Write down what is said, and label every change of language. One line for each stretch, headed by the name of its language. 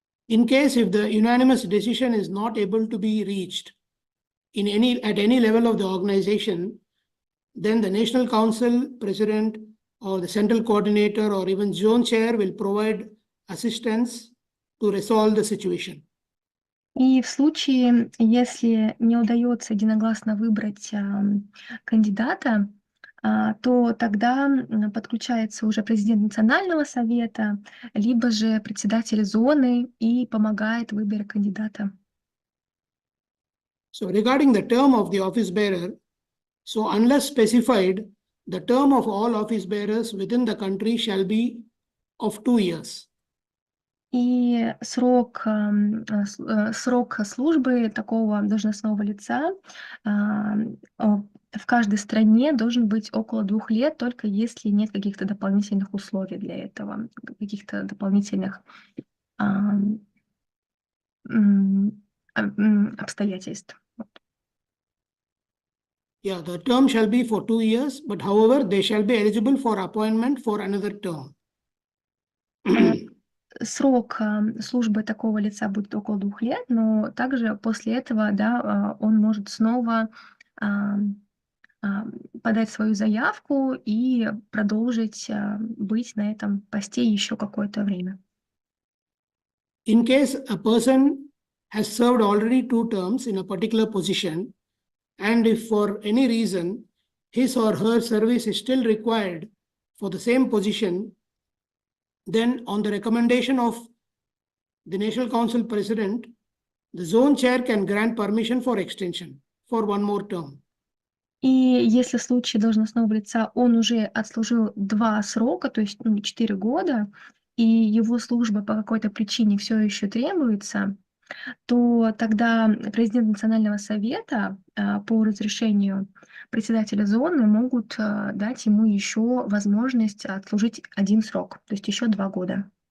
English: In case if the unanimous decision is not able to be reached at any level of the organization, then the National Council President or the Central Coordinator or even Zone Chair will provide assistance to resolve the situation.
Russian: И в случае, если не удается единогласно выбрать кандидата, то тогда подключается уже президент Национального совета, либо же председатель зоны и помогает в выборе кандидата.
English: So regarding the term of the office bearer, so unless specified, the term of all office bearers within the country shall be of 2 years.
Russian: И срок службы такого должностного лица в каждой стране должен быть около 2 лет, только если нет каких-то дополнительных условий для этого, каких-то дополнительных обстоятельств.
English: Yeah, the term shall be for 2 years, but however, they shall be eligible for appointment for another term.
Russian: Срок службы такого лица будет около 2 лет, но также после этого, да, он может снова подать свою заявку и продолжить быть на этом посте еще какое-то время.
English: In case a person has served already 2 terms in a particular position, and if for any reason his or her service is still required for the same position, then on the recommendation of the National Council President, the zone chair can grant permission for extension for 1 more term.
Russian: И если в случае должностного лица он уже отслужил 2 срока, то есть 4 года, и его служба по какой-то причине все еще требуется, то тогда президент Национального совета по разрешению председателя зоны могут дать ему еще возможность отслужить 1 срок, то есть еще 2 года.